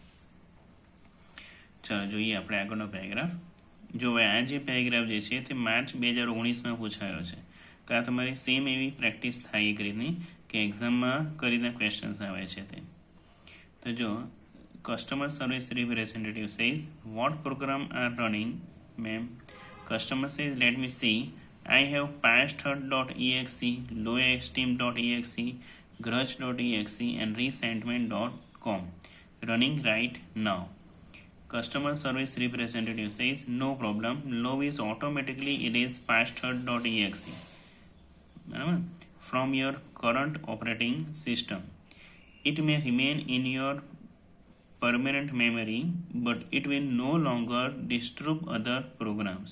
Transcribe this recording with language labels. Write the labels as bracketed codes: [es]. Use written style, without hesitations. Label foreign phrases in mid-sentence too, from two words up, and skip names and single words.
[gu] ચાલો જોઈએ આપણે આગળનો પેરેગ્રાફ જો હવે આ જે પેરેગ્રાફ જે છે તે માર્ચ 2019માં પૂછાયો છે તો આ તમારી સેમ એવી પ્રેક્ટિસ થાય એક રીતની કે એક્ઝામમાં કઈ રીતના ક્વેશ્ચન્સ આવે છે તે તો જો [en] customer service representative says what program are running ma'am customer says let me see I have pasthurt.exe, lowesteem.exe, grudge.exe and resentment.com running right now. Customer service representative says no problem, low is automatically erase pasthurt.exe from your current operating system. It may remain in your permanent memory but it will no longer disturb other programs.